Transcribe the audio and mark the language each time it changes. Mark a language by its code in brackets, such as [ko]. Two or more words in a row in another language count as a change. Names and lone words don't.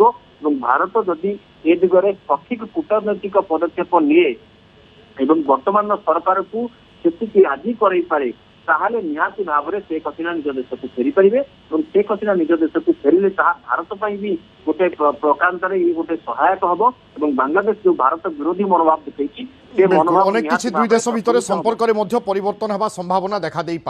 [or] ଏବଂ ଭାରତ ଯଦି ଏ ଦିଗରେ ସଠିକ କୂଟନୈତିକ ପଦକ୍ଷେପ ନିଏ ଏବଂ ବର୍ତ୍ତମାନର ସରକାରକୁ ସେତିକି ରାଜି କରାଇପାରେ, ତାହେଲେ ନିହାତି ଭାବରେ शेख हसीना ନିଜ ଦେଶକୁ ଫେରିପାରିବେ। ଏବଂ शेख हसीना ନିଜ ଦେଶକୁ ଫେରିଲେ ତାହା ଭାରତ ପାଇଁ ବି ଗୋଟେ ପ୍ରକାରାନ୍ତରେ ଗୋଟେ ସହାୟକ ହବ। ଏବଂ ବାଂଲାଦେଶ ଯୋଉ ଭାରତ ବିରୋଧୀ ମନୋଭାବ ଦେଖେଇଛି ସେ ମନୋଭାବ ଅନେକ କିଛି ଦୁଇ ଦେଶ ଭିତରେ ସମ୍ପର୍କର ମଧ୍ୟରେ ପରିବର୍ତ୍ତନ ହେବାର ସମ୍ଭାବନା ଦେଖା ଦେଇ ପାରେ।